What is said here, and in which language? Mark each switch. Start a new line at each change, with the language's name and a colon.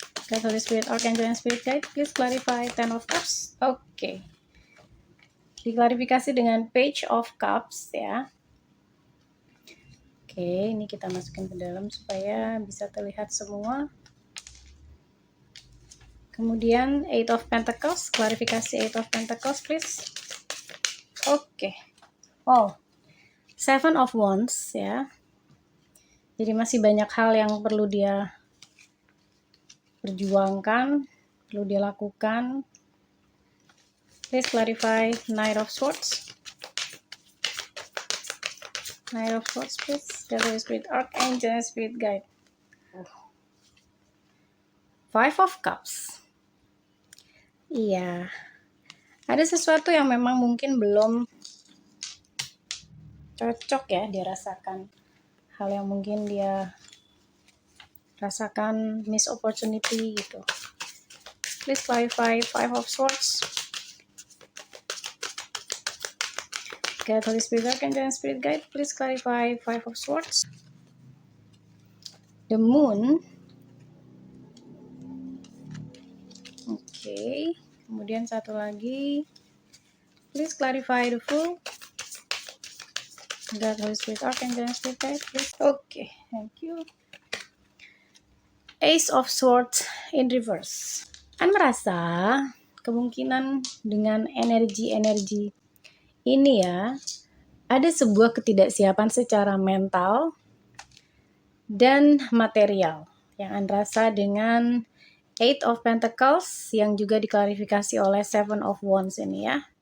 English: God, Holy Spirit, Archangel, and Spirit Guide, please clarify Ten of Cups. Oke.
Indonesian: Diklarifikasi dengan Page of Cups ya. Oke, ini kita masukin ke dalam supaya bisa terlihat semua. Kemudian Eight of Pentacles, klarifikasi Eight of Pentacles please. Oke. Oh, Seven of Wands ya. Jadi masih banyak hal yang perlu dia perjuangkan, perlu dia lakukan.
English: Please clarify Knight of Swords. Knight of Swords, please. Holy Spirit, Archangel, and Spirit Guide. Five of Cups. Iya.
Indonesian: Ada sesuatu yang memang mungkin belum cocok ya dia rasakan. Hal yang mungkin dia rasakan miss opportunity gitu.
English: Please clarify Five of Swords. God, Holy Spirit, Archangel, and Spirit Guide, please clarify Five of Swords. The Moon.
Indonesian: Oke. Kemudian satu lagi.
English: Please clarify the Fool. God, Holy Spirit, Archangel, Spirit Guide, please. Okay, thank you. Ace of Swords in reverse.
Indonesian: Kan merasa kemungkinan dengan energi-energi ini ya, ada sebuah ketidaksiapan secara mental dan material yang Anda rasa dengan Eight of Pentacles yang juga diklarifikasi oleh Seven of Wands ini ya.